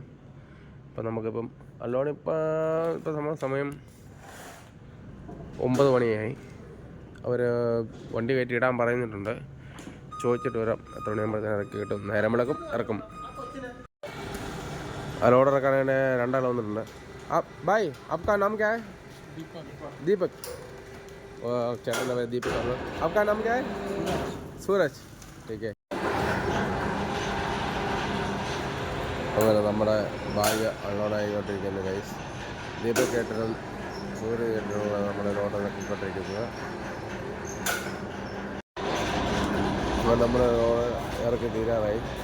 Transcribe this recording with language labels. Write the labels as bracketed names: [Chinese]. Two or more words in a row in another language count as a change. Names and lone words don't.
[Malayalam] ഇപ്പം നമുക്കിപ്പം അല്ലോണം ഇപ്പം സമയം 9 മണിയായി. അവർ വണ്ടി കയറ്റി ഇടാൻ പറയുന്നിട്ടുണ്ട്. ചോദിച്ചിട്ട് വരാം എത്ര മണിയാകുമ്പോഴത്തേനും ഇറക്കി കിട്ടും. നേരം വിളക്കും ഇറക്കും. ആ ലോഡ് ഇറക്കാനായിട്ട് 2 ആൾ വന്നിട്ടുണ്ട്. [Hindi] भाई आपका नाम क्या है? दीपक. चैनल है दीपक. आपका नाम क्या है? सूरज. ठीक है. [Malayalam] അങ്ങനെ നമ്മുടെ ബാഗ് അൺലോഡായിക്കൊണ്ടിരിക്കുന്ന ഗൈസ്. ദീപക് കേട്ടനും സൂര്യ കേട്ടനുള്ള നമ്മുടെ ലോഡ് ഇറക്കിക്കൊണ്ടിരിക്കുന്നത്. അപ്പോൾ നമ്മൾ ലോഡ് ഇറക്കി തീരാറായി.